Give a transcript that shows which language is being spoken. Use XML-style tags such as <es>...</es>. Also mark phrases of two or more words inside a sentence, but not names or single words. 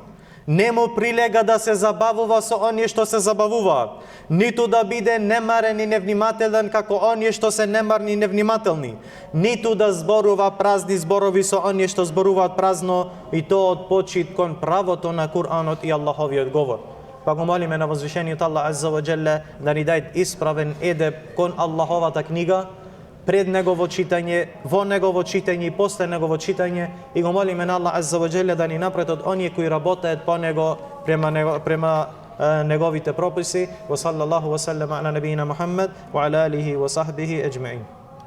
<mk>Не му прилега да се забавува со оние што се забавуваат, ниту да биде немарен и невнимателен како оние што се немарни и невнимателни, ниту да зборува празни зборови со оние што зборуваат празно, и тоа од почит кон правото на Кур'анот и Аллаховиот говор. Па го молиме на возвишениот Аллах</mk> <ar>عز وجل</ar> <mk>да ни даде исправен едеб кон Аллаховата книга, пред негово читање, во негово читање и после негово читање, и го молиме на Аллах</mk> <ar>عز وجل</ar> <mk>да ни направи од оние кои работеат по него према неговите прописи.</mk> <ar>وصلى الله وسلم على نبينا محمد وعلى آله وصحبه أجمعين.</ar>